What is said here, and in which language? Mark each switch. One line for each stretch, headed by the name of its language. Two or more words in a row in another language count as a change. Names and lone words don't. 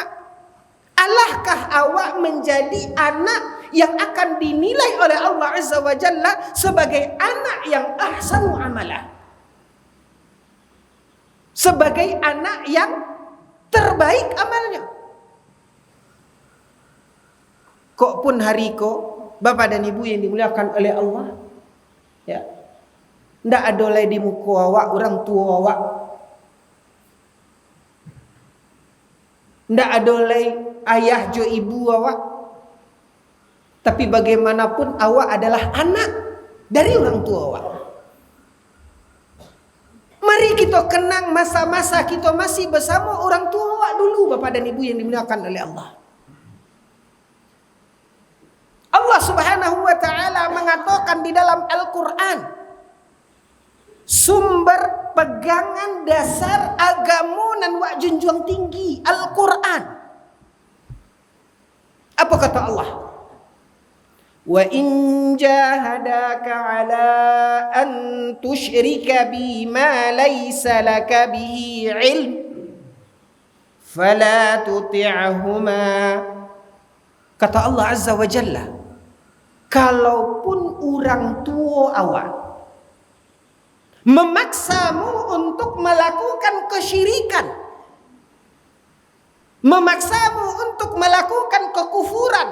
Indonesian: Alahkah awak menjadi anak yang akan dinilai oleh Allah
Arabic: عز وجل
Indonesian: sebagai anak yang
Arabic: أحسن عملا,
Indonesian: sebagai anak yang terbaik amalnya.
Minangkabau: Kok pun hari ko,
Indonesian: Bapak dan Ibu yang dimuliakan oleh Allah,
Minangkabau: ya, ndak ada lagi di muka awak orang tua awak, ndak ada lagi ayah jo ibu awak.
Indonesian: Tapi bagaimanapun awak adalah anak dari orang tua awak. Mari kita kenang masa-masa kita masih bersama orang tua awak dulu, Bapak dan Ibu yang dimuliakan oleh Allah. Allah
Arabic: سبحانه وتعالى
Indonesian: mengatakan di dalam Al-Qur'an, sumber pegangan dasar agama dan wak junjung tinggi Al-Qur'an. Apa kata Allah?
Arabic: وإن جاهداك على أن تشرك بما ليس لك به علم فلا تطعهما.
Indonesian: Kata Allah
Arabic: عز وجل,
Indonesian: kalaupun orang tua awak memaksamu untuk melakukan kesyirikan, memaksamu untuk melakukan kekufuran.